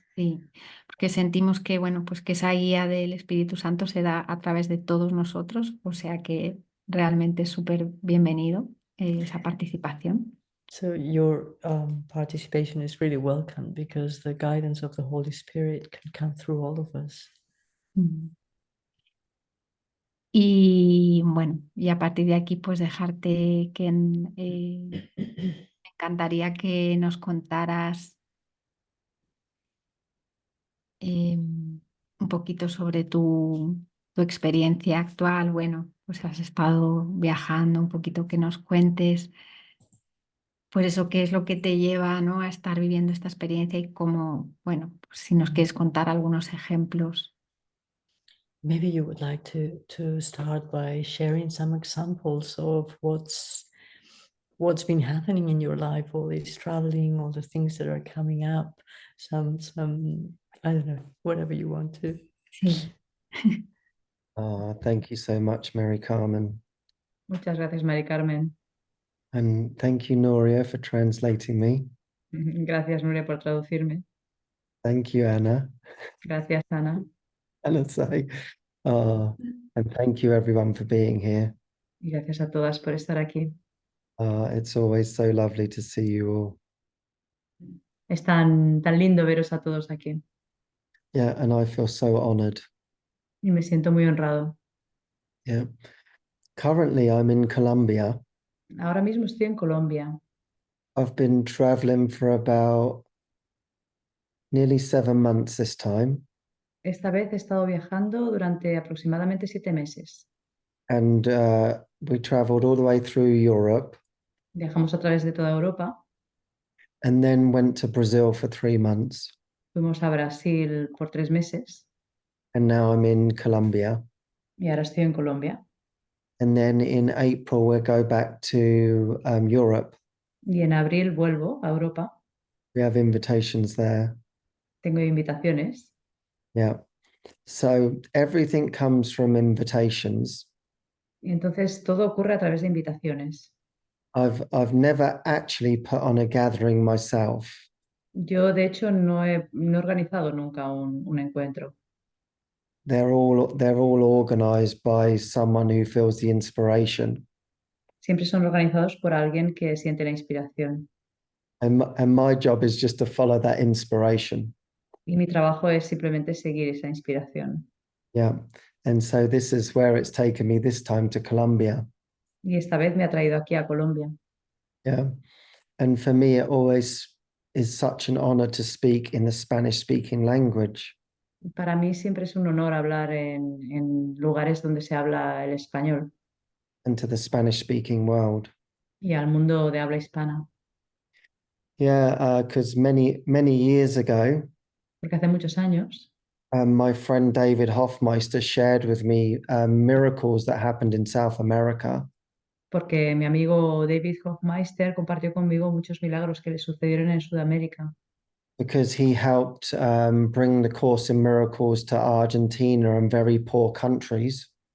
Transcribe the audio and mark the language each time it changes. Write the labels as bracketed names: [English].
[Spanish] Sí, porque sentimos que, bueno, pues que esa guía del Espíritu Santo se da a través de todos nosotros, o sea que realmente es súper bienvenido esa participación. [English] So your participation is really welcome because the guidance of the Holy Spirit can come through all of us. Mm. [Spanish] Y bueno, y a partir de aquí, pues dejarte que me encantaría que nos contaras un poquito sobre tu experiencia actual. Bueno, pues has estado viajando, un poquito que nos cuentes. Pues eso, qué es lo que te lleva, ¿no?, a estar viviendo esta experiencia y cómo, bueno, pues si nos quieres contar algunos ejemplos. [English] Maybe you would like to start by sharing some examples of what's been happening in your life, all this traveling, all the things that are coming up, some I don't know, whatever you want to. [Spanish] Sí, [English] Thank you so much, Mary Carmen. [Spanish] Muchas gracias, Mari Carmen. [English] And thank you, Noria, for translating me. [Spanish] Gracias, Nuria, por traducirme. [English] Thank you, Anna. [Spanish] Gracias, Ana. [English] Anna say. And thank you, everyone, for being here. [Spanish] Y gracias a todas por estar aquí. [English] It's always so lovely to see you all. [Spanish] Es tan lindo veros a todos aquí. [English] Yeah, and I feel so honored. [Spanish] Y me siento muy honrado. [English] Yeah. Currently, I'm in Colombia. [Spanish] Ahora mismo estoy en Colombia. [English] I've been traveling for about nearly 7 months this time. [Spanish] Esta vez he estado viajando durante aproximadamente 7 meses. [English] And we traveled all the way through Europe [Spanish] Viajamos a través de toda Europa. [English] and then went to Brazil for 3 months. [Spanish] Fuimos a Brasil por 3 meses. [English] And now I'm in Colombia. [Spanish] Y ahora estoy en Colombia. [English] And then in April, we'll go back to Europe. [Spanish] Y en abril vuelvo a Europa. [English] We have invitations there. [Spanish] Tengo invitaciones. [English] Yeah. So everything comes from invitations. [Spanish] Y entonces todo ocurre a través de invitaciones. [English] I've never actually put on a gathering myself. [Spanish] Yo, de hecho, no he organizado nunca un encuentro. [English] They're all organized by someone who feels the inspiration. [Spanish] Siempre son organizados por alguien que siente la inspiración. [English] And my job is just to follow that inspiration. [Spanish] Y mi trabajo es simplemente seguir esa inspiración. [English] Yeah. And so this is where it's taken me this time to Colombia. [Spanish] Y esta vez me ha traído aquí a Colombia. [English] Yeah. And for me, it always is such an honor to speak in the Spanish speaking language. [Spanish] Para mí siempre es un honor hablar en lugares donde se habla el español [English] And to the Spanish speaking world. [Spanish] y al mundo de habla hispana. [English] Yeah, because many years ago, [Spanish] Porque hace muchos años [English] my friend David Hoffmeister shared with me miracles that happened in South America. [Spanish] porque mi amigo David Hoffmeister compartió conmigo muchos milagros que le sucedieron en Sudamérica, [English] Because he helped bring the Course in Miracles to Argentina and very poor countries.